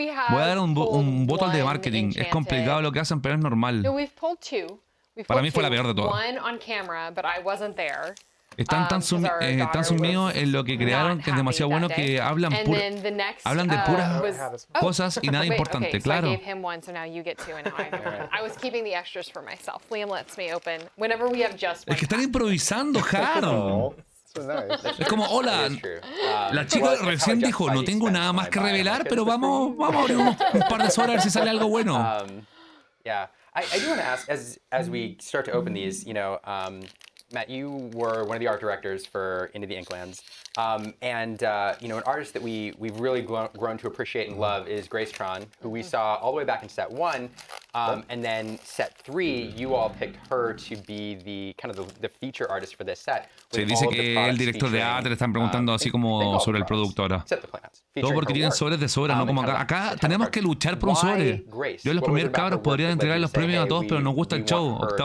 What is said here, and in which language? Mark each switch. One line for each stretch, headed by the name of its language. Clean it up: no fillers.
Spanish: Voy a dar un voto al de marketing. Es complicado lo que hacen, pero es normal.
English: No, we've pulled two.
Spanish: Para mí fue la peor de todas.
English: One on camera, but I wasn't there.
Spanish: Están tan sumidos en lo que crearon que es demasiado bueno que hablan de puras cosas y nada importante, claro.
English: I was keeping the extras for myself. Liam lets me open whenever we have just one.
Spanish: Es que están improvisando, Harold. Es como, hola, la chica recién dijo, no tengo nada más que revelar, pero vamos a abrir un par de horas a ver si sale algo bueno.
English: Yeah, I do want to ask, as we start to open these, Matt, you were one of the art directors for Into the Inklands, and an artist that we've really grown to appreciate and love is Grace Tron, who we saw all the way back in set 1, and then set 3, you all picked her to be the feature artist for this set.
Spanish: Se dice que el director de arte le están preguntando así como sobre el producto ahora. Todo porque tienen sobres de sobra, no como acá. Acá tenemos que luchar por un sobre. Yo los primeros cabros podría entregar los premios a todos, pero nos gusta el show.